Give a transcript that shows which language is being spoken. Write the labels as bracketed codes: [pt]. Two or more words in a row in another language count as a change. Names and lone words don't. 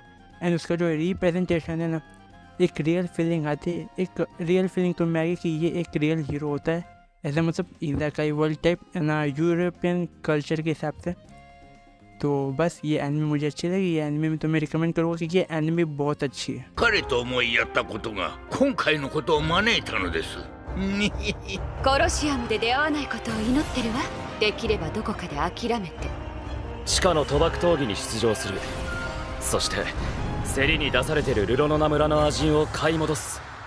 [hi] एंड उसका जो रिप्रेजेंटेशन है ना, एक [en] real feeling [hi] आती है, एक [en] real feeling [hi] तो मैं आई कि ये एक [en] real hero [hi] होता है, ऐसा मतलब इज़ाकाई वर्ल्ड टाइप ना, [en] European culture [hi] के हिसाब से। तो बस ये एनिमे मुझे अच्छी लगी, ये एनिमे में तो मैं रिकमेंड करूँगा कि ये एनिमे बहुत अच्छी है। [ja] 彼と思いやったことが今回のことを招いたのです。コロシアムで出会わないことを祈ってるわ。できればどこかで諦めて。地下の賭博闘技に出場する。そして競りに出されてるルロノナ村のアジンを買い戻す。